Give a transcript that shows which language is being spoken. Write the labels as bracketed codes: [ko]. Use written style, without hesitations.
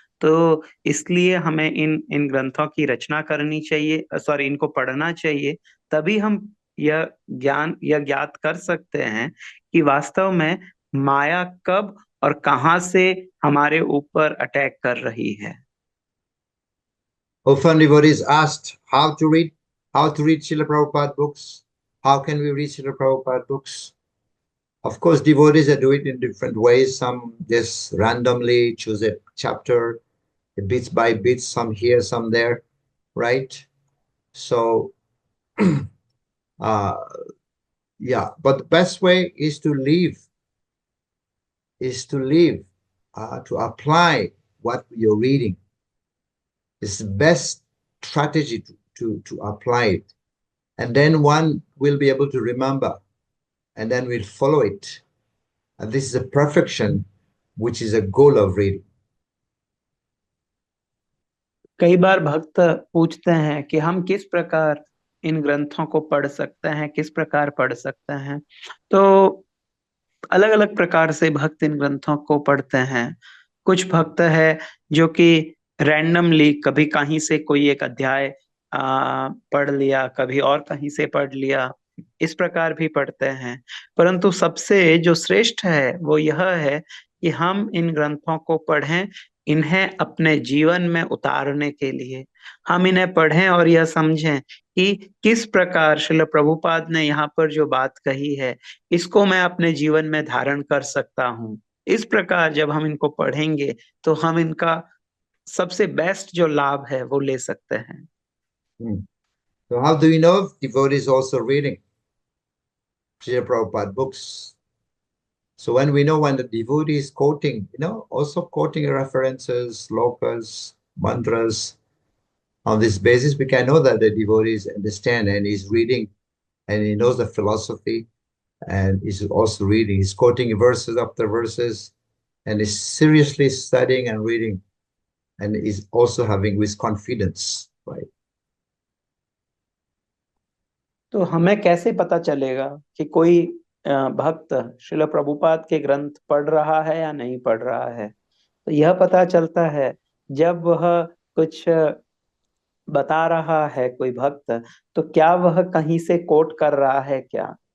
[hi] तो इसलिए हमें इन ग्रंथों की रचना करनी चाहिए, सॉरी, इनको पढ़ना चाहिए। तभी हम यह ज्ञात कर सकते हैं कि वास्तव में माया कब और कहां से हमारे ऊपर अटैक कर रही है। [en] Often devotees asked how to read Srila Prabhupada books. How can we read Srila Prabhupada books? Of course, devotees are doing it in different ways. Some just randomly choose a chapter, bits by bits, some here, some there, right? So, yeah, but the best way is to to apply what you're reading. It's the best strategy to apply it. And then one will be able to remember and then we'll follow it. And this is a perfection, which is a goal of reading. [hi] कई बार भक्त पूछते हैं कि हम किस प्रकार इन ग्रंथों को पढ़ सकते हैं, किस प्रकार पढ़ सकते हैं। तो अलग अलग प्रकार से भक्त इन ग्रंथों को पढ़ते हैं। कुछ भक्त है जो कि रैंडमली कभी कहीं से कोई एक अध्याय पढ़ लिया, कभी और कहीं से पढ़ लिया, इस प्रकार भी पढ़ते हैं। परंतु सबसे जो श्रेष्ठ है वो यह है कि हम इन ग्रंथों को पढ़ें, इन्हें अपने जीवन में उतारने के लिए। हम इन्हें पढ़ें और यह समझें कि किस प्रकार श्रील प्रभुपाद ने यहाँ पर जो बात कही है इसको मैं अपने जीवन में धारण कर सकता हूँ। इस प्रकार जब हम इनको पढ़ेंगे तो हम इनका सबसे बेस्ट जो लाभ है वो ले सकते हैं। [en] So how do you know if devotees also reading Srila Prabhupada books? So when we know when the devotee is quoting, also quoting references, slokas, mantras, on this basis, we can know that the devotees understand and is reading and he knows the philosophy and is also reading. He's quoting verses after verses and is seriously studying and reading and is also having with confidence, right? [hi] तो हमें कैसे पता चलेगा कि कोई भक्त श्रील प्रभुपाद के ग्रंथ पढ़ रहा है या नहीं पढ़ रहा है? तो यह पता चलता है जब वह कुछ बता रहा है कोई भक्त, तो क्या वह कहीं से कोट कर रहा है क्या?